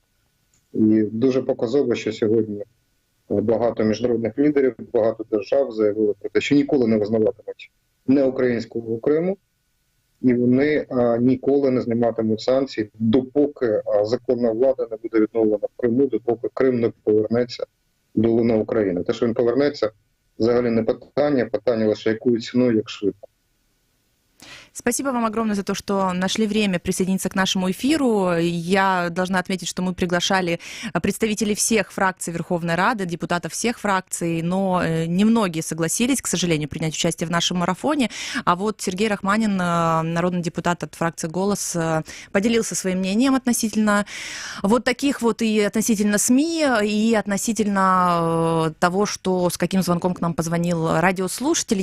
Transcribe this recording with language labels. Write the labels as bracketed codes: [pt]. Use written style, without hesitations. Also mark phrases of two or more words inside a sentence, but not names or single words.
[uk] І дуже показово, що сьогодні багато міжнародних лідерів, багато держав заявили про те, що ніколи не визнаватимуть не українського Криму, і вони ніколи не зніматимуть санкції, допоки законна влада не буде відновлена в Криму, допоки Крим не повернеться до лона України. Те, що він повернеться, взагалі не питання лише якою ціною, як швидко. [ru] Спасибо вам огромное за то, что нашли время присоединиться к нашему эфиру. Я должна отметить, что мы приглашали представителей всех фракций Верховной Рады, депутатов всех фракций, но немногие согласились, к сожалению, принять участие в нашем марафоне. А вот Сергей Рахманин, народный депутат от фракции «Голос», поделился своим мнением относительно вот таких вот и относительно СМИ, и относительно того, что с каким звонком к нам позвонил радиослушатель.